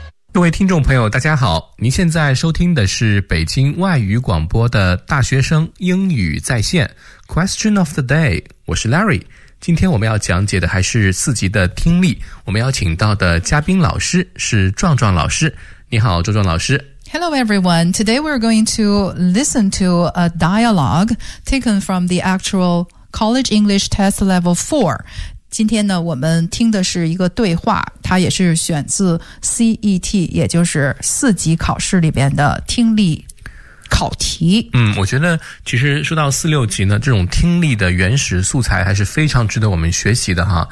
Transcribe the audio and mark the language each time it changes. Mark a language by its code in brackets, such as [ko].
[zh] 各位听众朋友大家好，您现在收听的是北京外语广播的大学生英语在线 [en] Question of the day， [zh] 我是 Larry。今天我们要讲解的还是四级的听力，我们邀请到的嘉宾老师是壮壮老师。你好壮壮老师。 [en] Hello everyone, today we're going to listen to a dialogue taken from the actual College English Test Level 4。 [zh] 今天呢我们听的是一个对话，它也是选自 CET， 也就是四级考试里边的听力考题。嗯，我觉得其实说到四六级呢，这种听力的原始素材还是非常值得我们学习的哈。